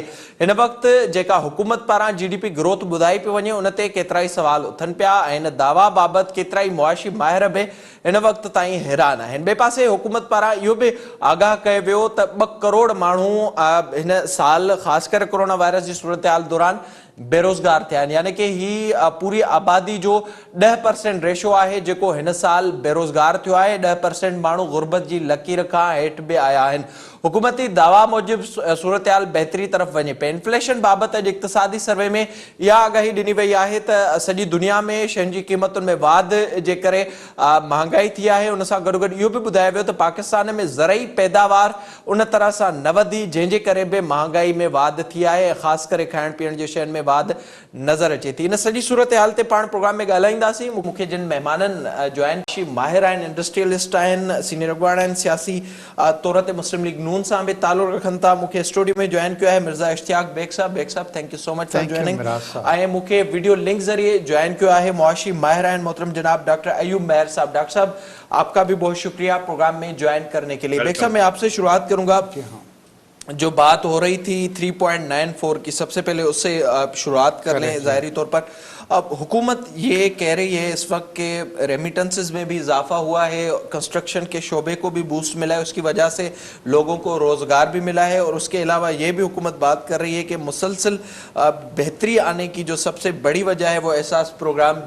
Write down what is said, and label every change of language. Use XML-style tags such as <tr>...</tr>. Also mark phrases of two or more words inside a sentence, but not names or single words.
<sd>हिन वक़्तु जेका हुकूमत पारां GDP ग्रोथ ॿुधाई पई वञे, उन ते केतिरा ई सवाल उथनि पिया ऐं इन दावा बाबति केतिरा ई मुआशी माहिर बि हिन वक़्तु ताईं हैरान आहिनि। ॿिए पासे हुकूमत पारां इहो बि आगाह कयो वियो त 2 करोड़ माण्हू हिन साल ख़ासि करे कोरोना वायरस जी सूरतहाल दौरान बेरोज़गार थिया आहिनि, यानी कि ही पूरी आबादी जो 10% रेशो आहे जेको हिन साल बेरोज़गार थियो आहे। 10% माण्हू गुर्बत जी लकीर खां हेठि बि आया आहिनि। हुकूमती दावा मूजिबि सूरतहाल बहितरी तरफ़ वञे पई। इन्फ्लेशन बाबति अॼु इक़्तिसादी सर्वे में इहा आगाही ॾिनी वई आहे त सॼी दुनिया में शयुनि जी क़ीमतुनि में वाधि जे करे महांगाई थी आहे। उन सां गॾोगॾु इहो बि ॿुधायो वियो त पाकिस्तान में ज़रई पैदावार उन तरह सां न वधी, जंहिंजे करे बि महांगाई में वाधि थी आहे, ख़ासि करे खाइण पीअण जी शयुनि में वाधि नज़र अचे थी। इन सॼी सूरतहाल ते पाण प्रोग्राम में ॻाल्हाईंदासीं। मूंखे जिन महिमाननि जॉइन माहिर आहिनि, इंडस्ट्रियलिस्ट आहिनि, सीनियर अॻवान आहिनि, सियासी तौर ते मुस्लिम लीग नून सां बि तालुक़ रखनि था, मूंखे स्टूडियो</sd> <ur>میں جوائن کیا ہے</ur> <sd>मिर्ज़ा इश्तियाक बेग साहब</sd> <en>thank you so much for joining.</en> <sd>ऐं मूंखे वीडियो लिंक ज़रिए</sd> <ur>جوائن کیا ہے</ur> <sd>मुआशी माहिर आहिनि मोहतरम जनाब डॉक्टर अयूब मेहर साहब।</sd> <ur>ڈاکٹر صاحب آپ کا بھی بہت شکریہ پروگرام میں جوائن کرنے کے لیے. بیگ صاحب میں آپ سے شروعات کروں گا، جو بات ہو رہی تھی 3.94 کی، سب سے پہلے اس سے شروعات کر لیں. ظاہری طور پر اب حکومت یہ کہہ رہی ہے اس وقت کے ریمیٹنسز میں بھی اضافہ ہوا ہے، کنسٹرکشن کے شعبے کو بھی بوسٹ ملا ہے، اس کی وجہ سے لوگوں کو روزگار بھی ملا ہے، اور اس کے علاوہ یہ بھی حکومت بات کر رہی ہے کہ مسلسل بہتری آنے کی جو سب سے بڑی وجہ ہے وہ احساس پروگرام بھی.</ur>